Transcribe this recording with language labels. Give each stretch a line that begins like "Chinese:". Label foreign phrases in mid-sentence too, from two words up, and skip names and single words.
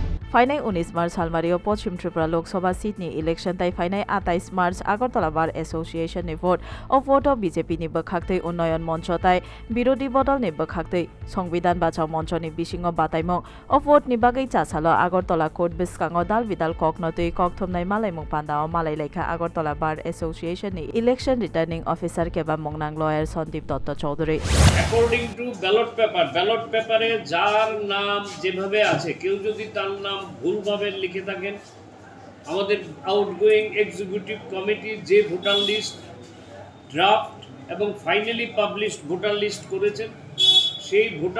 Kok Borok: फाइनाय 19 मार्च हालमारियाव पश्चिम त्रिपुरा लोकसभा सीटनि इलेक्शन ताई फाइनाय 28 मार्च आगरतला बार एसोसिएशन नि भोट अफ बीजेपी नि बखाक्तै उन्नयन मंच ताई विरोधी बदल नि बखाक्तै संविधान बाचाव मंच नि बिसिङाव बाताइमो अफ नि बागै चासालो आगरतला कोर्ट बिस्काङाव दाल बिदाल ककनतै ककथुमनाय मालायमुं पान्दाव मालाय लेखा आगरतला बार एसोसिएशन नि
English: election returning officer
Kok Borok: केबा मंगनांग लॉयर सन्दीप दत्त चौधरी
English: according to ballot paperে
Bangla: যার নাম যেভাবে আছে কেউ যদি তার নাম ভুলভাবে লিখে থাকেন আমাদের
English: outgoing executive committee
Bangla: যে
English: voter list draft
Bangla: এবং
English: finally published voter list
Bangla: করেছেন সেই
English: voter